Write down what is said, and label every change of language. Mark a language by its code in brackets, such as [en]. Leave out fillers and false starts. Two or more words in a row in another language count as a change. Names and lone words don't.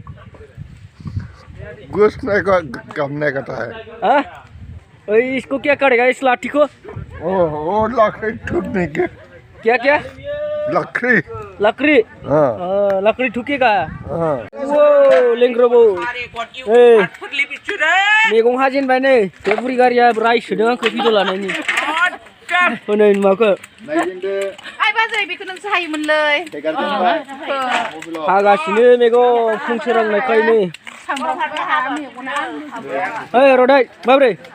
[hi] गोश्त नहीं का काम नहीं करता है। हाँ? इसको क्या करेगा इस लाठी को? वो लकड़ी ठुकने के। क्या क्या? लकड़ी। लकड़ी? हाँ लकड़ी ठुकेगा? हाँ। [brx] वो लेंग्रोबो मैगं हाजेनबाय नै फेब्रुवारि गारिया राइस होदों आंखौ भिडिअ लानायनि होनै माखौ आइ बाजै बेखौ नोंसो हायोमोनलै हागासिनो मैगं फुं सोरांनायखायनो ओइ रदाय माब्रै